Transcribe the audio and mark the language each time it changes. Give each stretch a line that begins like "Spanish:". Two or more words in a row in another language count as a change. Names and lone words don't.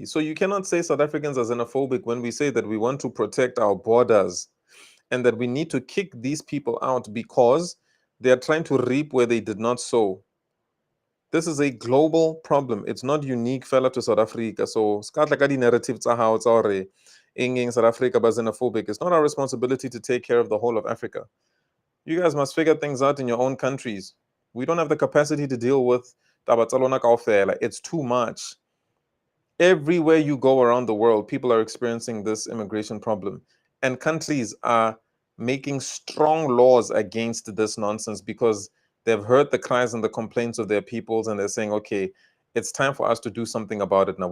English: So you cannot say South Africans are xenophobic when we say that we want to protect our borders and that we need to kick these people out because they are trying to reap where they did not sow. This is a global problem. It's not unique fella to South Africa. So skat like the narrative
Southern Sotho: tsa hao tsa hore eng
English: South Africa ba xenophobic. It's not our responsibility to take care of the whole of Africa. You guys must figure things out in your own countries. We don't have the capacity to deal with
Southern Sotho: taba tsa lona kaofela.
English: It's too much. Everywhere you go around the world, people are experiencing this immigration problem. And countries are making strong laws against this nonsense because they've heard the cries and the complaints of their peoples and they're saying, okay, it's time for us to do something about it now.